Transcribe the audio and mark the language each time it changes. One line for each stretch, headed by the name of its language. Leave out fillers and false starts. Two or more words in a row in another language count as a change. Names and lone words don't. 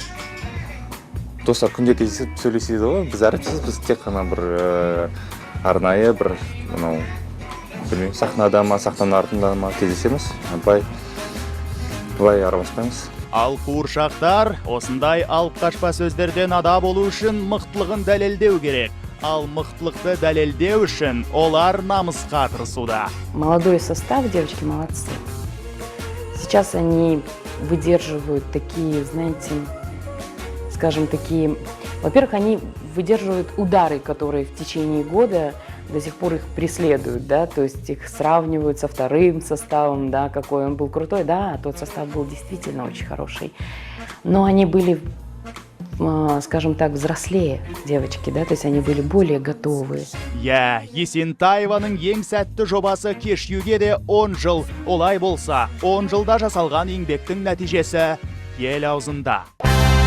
Kazakh: Достар күнде кездесіп сөйлеседі ғой, біз әріптеспіз, тек қана бір арнайы бір сахнада ма, сахнаның артында ма кездесеміз, былай араласпаймыз. Ал қуыршақтар осындай алып қашпа сөздерден ада болу үшін мықтылығын дәлелдеу керек. Ал мықтылықты дәлелдеу үшін олар намысқа тырысуда.
Russian: Молодой состав, девочки молодцы. Сейчас они выдерживают такие, знаете, скажем, такие... Во-первых, они выдерживают удары, которые в течение года до сих пор их преследуют, да, то есть их сравнивают со вторым составом, да, какой он был крутой, да, тот состав был действительно очень хороший. Но они были скажем так, взрослее девочки, да, то есть они были более готовы.
Kazakh: Есентаеваның ең сәтті жобасы кешьюге де 10 жыл. Олай болса, 10 жылда жасалған еңбектің нәтижесі ел аузында.